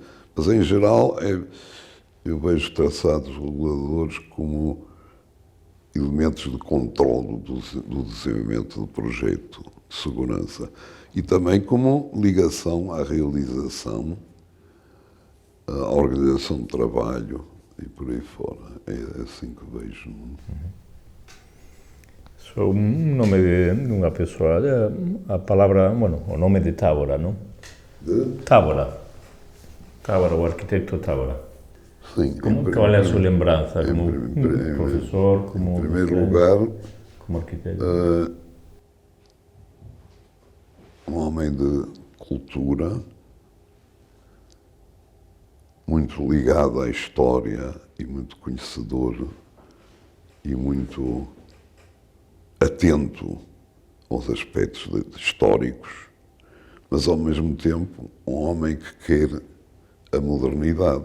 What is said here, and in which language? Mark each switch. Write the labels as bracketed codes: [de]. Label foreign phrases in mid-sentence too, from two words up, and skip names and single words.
[pt] Mas, em geral, eu vejo traçados reguladores como elementos de controle do desenvolvimento do projeto de segurança e também como ligação à realização, à organização de trabalho e por aí fora. É assim que vejo. [gl] So, un nome de unha persoa, a palabra, bueno, o nome de Tábora, non? Tábora, o arquitecto Tábora. [pt] Sim. [gl] Qual é a súa lembranza como profesor, como... [pt] Em primeiro lugar, [gl] como arquitecto? [pt] Um homem de cultura, muito ligado à história e muito conhecedor e muito atento aos aspectos históricos, mas ao mesmo tempo um homem que quer a modernidade.